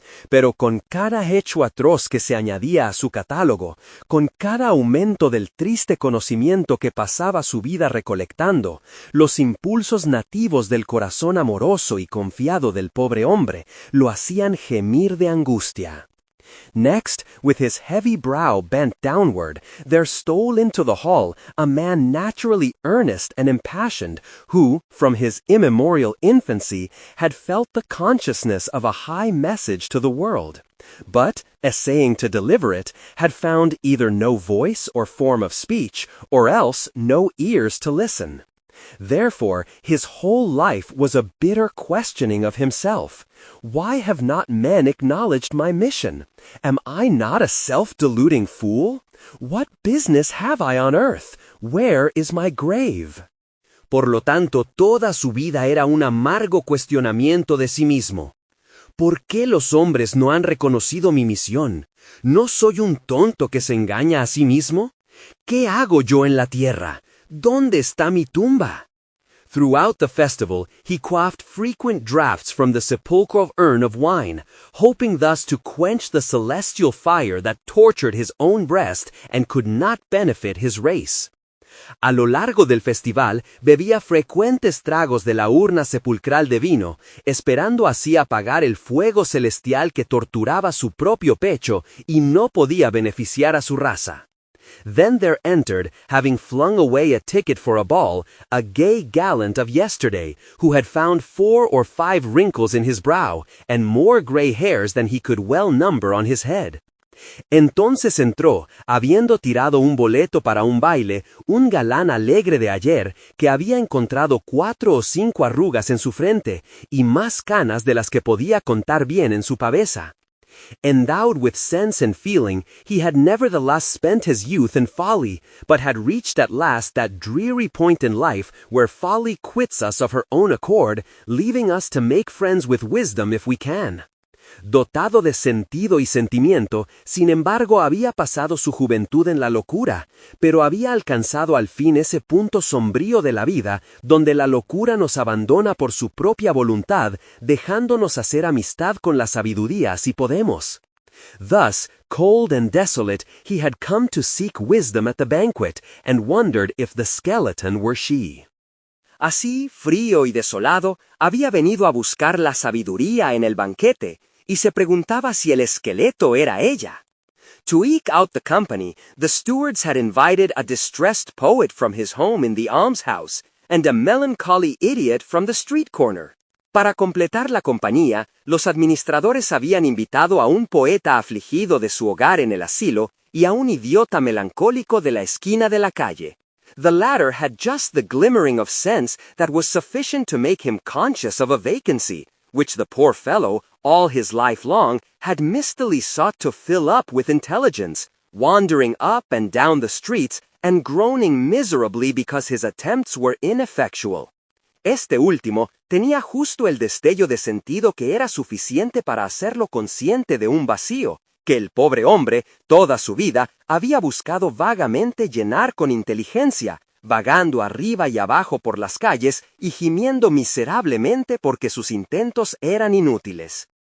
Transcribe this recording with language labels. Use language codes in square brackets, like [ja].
[es] Pero con cada hecho atroz que se añadía a su catálogo, con cada aumento del triste conocimiento que pasaba su vida recolectando, los impulsos nativos del corazón amoroso y confiado del pobre hombre lo hacían gemir de angustia. [en] Next, with his heavy brow bent downward, there stole into the hall a man naturally earnest and impassioned, who, from his immemorial infancy, had felt the consciousness of a high message to the world, but, essaying to deliver it, had found either no voice or form of speech, or else no ears to listen. Therefore, his whole life was a bitter questioning of himself. Why have not men acknowledged my mission? Am I not a self-deluding fool? What business have I on earth? Where is my grave? [es] Por lo tanto, toda su vida era un amargo cuestionamiento de sí mismo. ¿Por qué los hombres no han reconocido mi misión? ¿No soy un tonto que se engaña a sí mismo? ¿Qué hago yo en la tierra? ¿Dónde está mi tumba? [en] Throughout the festival, he quaffed frequent draughts from the sepulchral urn of wine, hoping thus to quench the celestial fire that tortured his own breast and could not benefit his race. [es] A lo largo del festival, bebía frecuentes tragos de la urna sepulcral de vino, esperando así apagar el fuego celestial que torturaba su propio pecho y no podía beneficiar a su raza. [en] Then there entered, having flung away a ticket for a ball, a gay gallant of yesterday, who had found 4 or 5 wrinkles in his brow, and more gray hairs than he could well number on his head. [es] Entonces entró, habiendo tirado un boleto para un baile, un galán alegre de ayer, que había encontrado 4 o 5 arrugas en su frente, y más canas de las que podía contar bien en su pavesa. [en] Endowed with sense and feeling, he had nevertheless spent his youth in folly, but had reached at last that dreary point in life where folly quits us of her own accord, leaving us to make friends with wisdom if we can. [es] Dotado de sentido y sentimiento, sin embargo había pasado su juventud en la locura, pero había alcanzado al fin ese punto sombrío de la vida, donde la locura nos abandona por su propia voluntad, dejándonos hacer amistad con la sabiduría si podemos. [en] Thus, cold and desolate, he had come to seek wisdom at the banquet, and wondered if the skeleton were she. [es] Así, frío y desolado, había venido a buscar la sabiduría en el banquete, y se preguntaba si el esqueleto era ella. [en] To eke out the company, the stewards had invited a distressed poet from his home in the almshouse, and a melancholy idiot from the street corner. [es] Para completar la compañía, los administradores habían invitado a un poeta afligido de su hogar en el asilo y a un idiota melancólico de la esquina de la calle. [en] The latter had just the glimmering of sense that was sufficient to make him conscious of a vacancy, which the poor fellow, all his life long, had mistily sought to fill up with intelligence, wandering up and down the streets and groaning miserably because his attempts were ineffectual. [es] Este último tenía justo el destello de sentido que era suficiente para hacerlo consciente de un vacío, que el pobre hombre, toda su vida, había buscado vagamente llenar con inteligencia, vagando arriba y abajo por las calles y gimiendo miserablemente porque sus intentos eran inútiles.